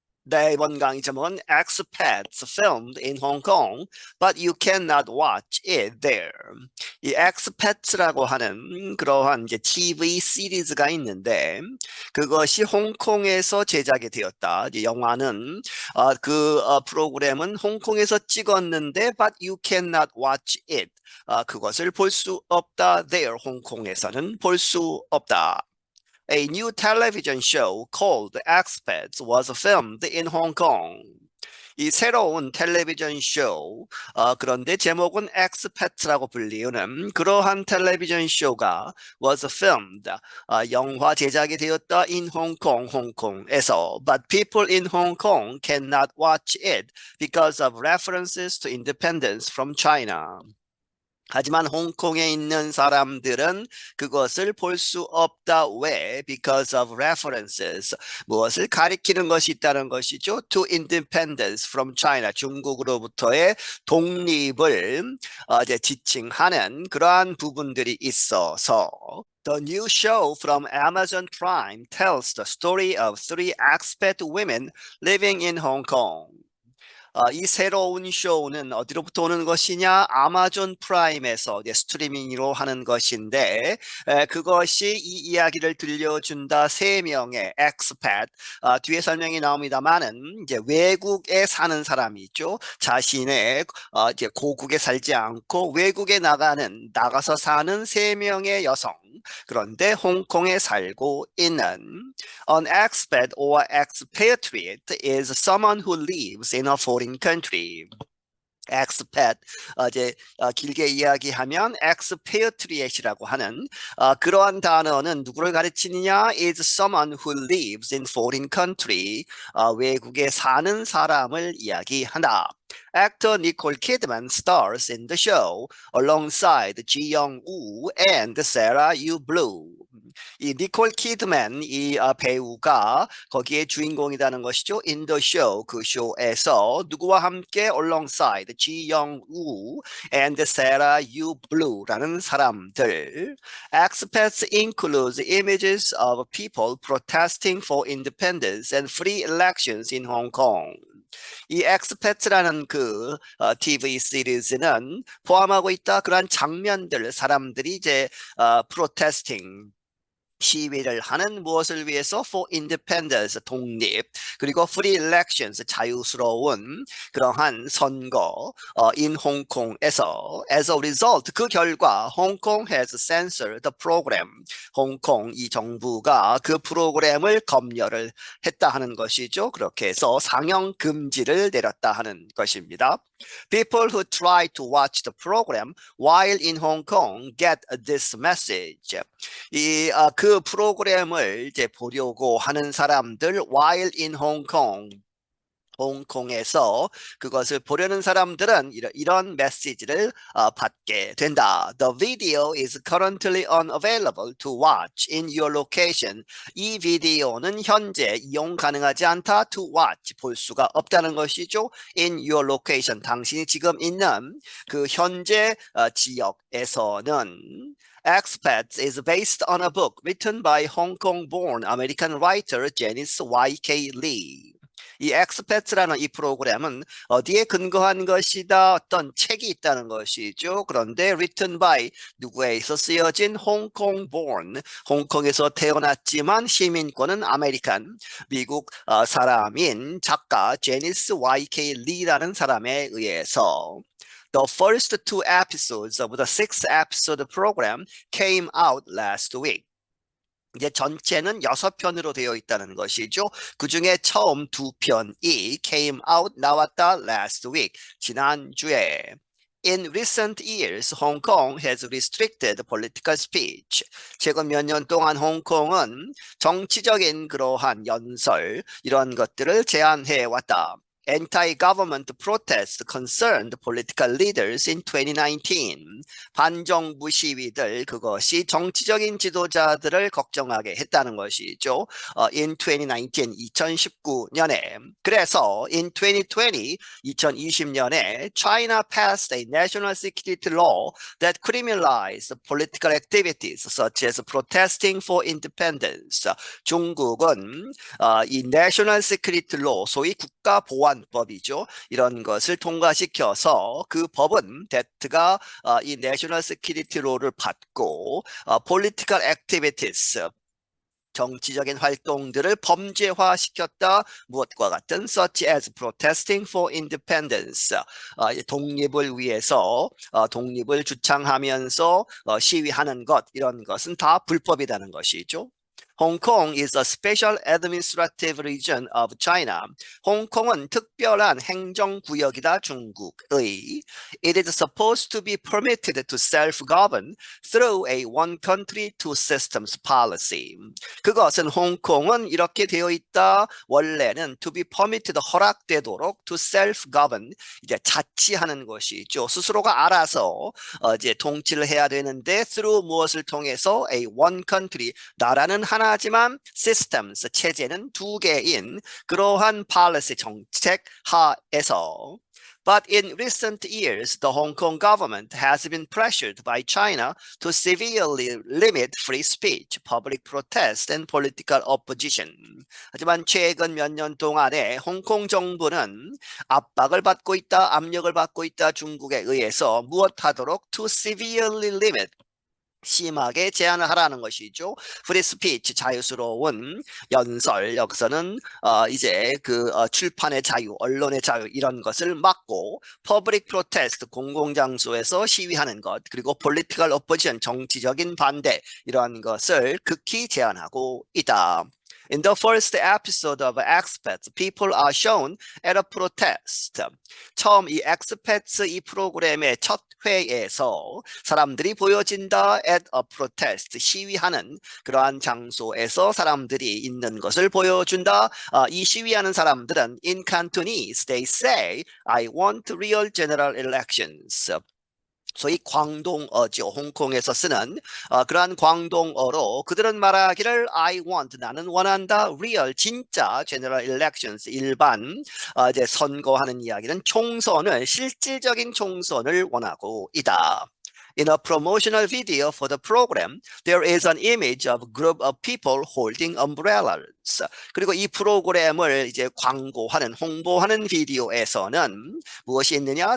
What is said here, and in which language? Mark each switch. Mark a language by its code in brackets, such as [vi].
[ko] 네, 이번 강의 제목은 [en] Expats filmed in Hong Kong, but you cannot watch it there. [ko] 이 Expats라고 하는 그러한 이제 TV 시리즈가 있는데 그것이 홍콩에서 제작이 되었다. 이 영화는 프로그램은 홍콩에서 찍었는데 [en] but you cannot watch it. [ko] 그것을 볼 수 없다. there 홍콩에서는 볼 수 없다. [en] A new television show called Expats was filmed in Hong Kong. [ko] 이 새로운 텔레비전 쇼, 그런데 제목은 Expats라고 불리우는 그러한 텔레비전 쇼가 [en] was filmed, [ko] 영화 제작이 되었다 [en] in Hong Kong, [ko] 홍콩에서. [en] But people in Hong Kong cannot watch it because of references to independence from China. [ko] 하지만 홍콩에 있는 사람들은 그것을 볼 수 없다. [en] 왜? Because of references. [ko] 무엇을 가리키는 것이 있다는 것이죠. [en] To independence from China. [ko] 중국으로부터의 독립을 이제 지칭하는 그러한 부분들이 있어서 [en] The new show from Amazon Prime tells the story of three expat women living in Hong Kong. [ko] 이 새로운 쇼는 어디로부터 오는 것이냐? 아마존 프라임에서 이제 스트리밍으로 하는 것인데 그것이 이 이야기를 들려준다. 세 명의 엑스팻, 뒤에 설명이 나옵니다만은 이제 외국에 사는 사람이 있죠. 자신의 이제 고국에 살지 않고 외국에 나가서 사는 세 명의 여성. 그런데 홍콩에 살고 있는 [en] An expat or expatriate is someone who lives in a foreign country. [ko] expat 이제 길게 이야기하면 expatriate이라고 하는 그러한 단어는 누구를 가르치느냐? [en] is someone who lives in foreign country. [ko] 외국에 사는 사람을 이야기한다. [en] Actor Nicole Kidman stars in the show alongside Ji Young-woo and Sarah Yu Blue. [ko] 이 니콜 키드맨 배우가 거기에 주인공이라는 것이죠. [en] In the show, [ko] 그 쇼에서 누구와 함께 alongside Ji Young-woo and Sarah Yu Blue라는 사람들. [en] Expats includes images of people protesting for independence and free elections in Hong Kong. [ko] 이 엑스패트라는 TV 시리즈는 포함하고 있다. 그러한 장면들, 사람들이 이제 프로테스팅 시위를 하는 무엇을 위해서 [en] for independence [ko] 독립 그리고 [en] free elections [ko] 자유스러운 그러한 선거 in 홍콩에서 [en] as a result [ko] 그 결과 [en] Hong Kong has censored the program [ko] 홍콩 이 정부가 그 프로그램을 검열을 했다 하는 것이죠. 그렇게 해서 상영 금지를 내렸다 하는 것입니다. [en] People who try to watch the program while in Hong Kong get this message. [ko] 그 프로그램을 이제 보려고 하는 사람들 [en] while in Hong Kong [ko] 홍콩에서 그것을 보려는 사람들은 이런 메시지를 받게 된다. [en] The video is currently unavailable to watch in your location. [ko] 이 비디오는 현재 이용 가능하지 않다. [en] To watch [ko] 볼 수가 없다는 것이죠. [en] In your location [ko] 당신이 지금 있는 그 현재 지역에서는 [en] Expats is based on a book written by Hong Kong-born American writer Janice Y.K. Lee. [ko] 이 엑스패트라는 이 프로그램은 어디에 근거한 것이다? 어떤 책이 있다는 것이죠. 그런데 [en] written by [ko] 누구에서 쓰여진 홍콩 born 홍콩에서 태어났지만 시민권은 아메리칸 미국 사람인 작가 제니스 Y.K. 리라는 사람에 의해서 [en] The first two episodes of the six-episode program came out last week. [ko] 이제 전체는 6편으로 되어 있다는 것이죠. 그 중에 처음 2편이 [en] came out [ko] 나왔다 [en] last week [ko] 지난주에. [en] In recent years, Hong Kong has restricted political speech. [ko] 최근 몇 년 동안 홍콩은 정치적인 그러한 연설 이런 것들을 제한해 왔다. [en] anti-government protests concerned political leaders in 2019. [ko] 반정부 시위들 그것이 정치적인 지도자들을 걱정하게 했다는 것이죠. [en] In 2019, 2019년에. 그래서 in 2020, 2020년에 China passed a national security law that criminalized political activities such as protesting for independence. [ko] 중국은 이 National Security Law, 소위 국가보안법이죠. 이런 것을 통과시켜서 그 법은 대트가 이 National Security Law를 받고 Political Activities, 정치적인 활동들을 범죄화시켰다. 무엇과 같은 [en] such as protesting for independence, [ko] 독립을 위해서 독립을 주창하면서 시위하는 것, 이런 것은 다 불법이라는 것이죠. [en] Hong Kong is a special administrative region of China. [ko] 홍콩은 특별한 행정구역이다, 중국의. [en] It is supposed to be permitted to self-govern through a one country, two systems policy. [ko] 그것은 홍콩은 이렇게 되어 있다. 원래는 [en] to be permitted, [ko] 허락되도록 [en] to self-govern, [ko] 이제 자치하는 것이죠. 스스로가 알아서 이제 통치를 해야 되는데 through 무엇을 통해서 [en] a one country, [ko] 나라는 하나지만 systems, 체제는 두 개인 그러한 policy, 정책 하에서. [en] But in recent years, the Hong Kong government has been pressured by China to severely limit free speech, public protest, and political opposition. [ko] 하지만 최근 몇 년 동안에 홍콩 정부는 압박을 받고 있다, 압력을 받고 있다, 중국에 의해서 무엇하도록 [en] to severely limit, [ko] 심하게 제한을 하라는 것이죠. 프리 스피치, 자유스러운 연설, 여기서는 이제 그 출판의 자유, 언론의 자유, 이런 것을 막고 퍼블릭 프로테스트, 공공장소에서 시위하는 것, 그리고 [en] political opposition, [ko] 정치적인 반대, 이런 것을 극히 제한하고 있다. [en] In the first episode of Expats, people are shown at a protest. [ko] 처음 이 Expats 이 프로그램의 첫 회에서 사람들이 보여진다 [en] at a protest, [ko] 시위하는 그러한 장소에서 사람들이 있는 것을 보여준다. 이 시위하는 사람들은 [en] in Cantonese, they say, I want real general elections. [ko] 소위 광동어죠. 홍콩에서 쓰는 그러한 광동어로 그들은 말하기를 [en] I want, [ko] 나는 원한다, real, 진짜, [en] general elections, [ko] 일반 이제 선거하는 이야기는 총선을, 실질적인 총선을 원하고 있다. [en] In a promotional video for the program, there is an image of a group of people holding umbrellas. [ko] 그리고 이 프로그램을 이제 광고하는, 홍보하는 비디오에서는 무엇이 있느냐?